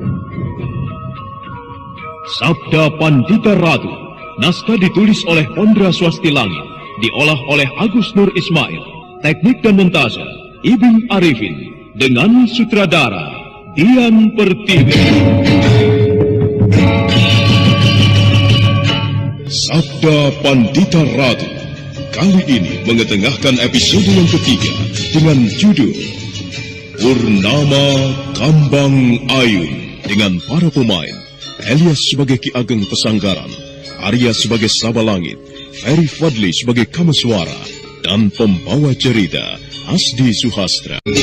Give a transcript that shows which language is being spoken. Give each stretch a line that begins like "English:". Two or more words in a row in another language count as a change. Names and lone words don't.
Indonesian: Sabda Pandita Ratu, naskah ditulis oleh Pondra Swasti Langit, diolah oleh Agus Nur Ismail, teknik dan montase Ibing Arifin, dengan sutradara Dian Pertiwi. Sabda Pandita Ratu kali ini mengetengahkan episode yang ketiga dengan judul Purnama Kambang Ayun, dengan para pemain Elias sebagai Ki Ageng Pesanggaran, Arya sebagai Sabalangit, Ferry Fadli sebagai Kameswara, dan pembawa cerita Asdi Suhastra.